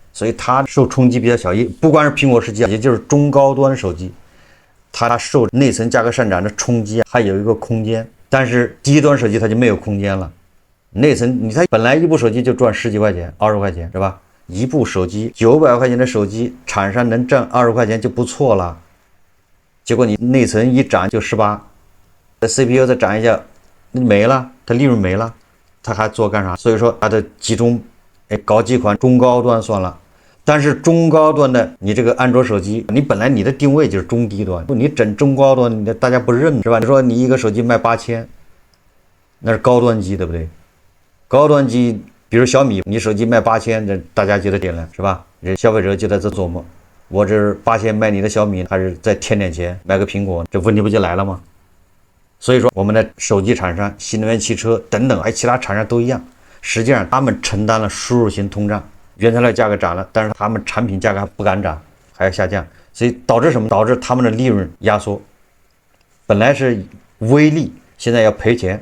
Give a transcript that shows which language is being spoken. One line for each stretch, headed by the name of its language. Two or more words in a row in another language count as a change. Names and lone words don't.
Chinese: 所以它受衝擊比較小，不光是蘋果17，也就是中高端手机，它受內存價格上漲的衝擊還有一個空間。但是低端手機它就沒有空間了，內存它本來一部手機就賺10幾塊錢、20塊錢是吧？一部手機900塊錢的手機，廠商能賺20塊錢就不錯了。結果你內存一漲就 18，CPU 再漲一下沒了，它利潤沒了，它還做幹啥？所以說它的集中搞幾款中高端算了。但是中高端的你這個安卓手機，你本來你的定位就是中低端，你整中高端，大家不認是吧？你說你一個手機賣8000，那是高端機对不對？高端機，比如小米，你手機賣8000，这大家觉得點了是吧？人消費者就在這琢磨，我這8000賣你的小米，還是再添點錢買個蘋果，這問題不就來了嗎？所以說我們的手機廠商、新能源汽車等等，其他廠商都一樣，實際上他們承擔了輸入型通脹。原材料價格漲了，但是他們產品價格還不敢漲，還要下降，所以導致什麼？導致他們的利潤壓縮，本來是微利，現在要賠錢。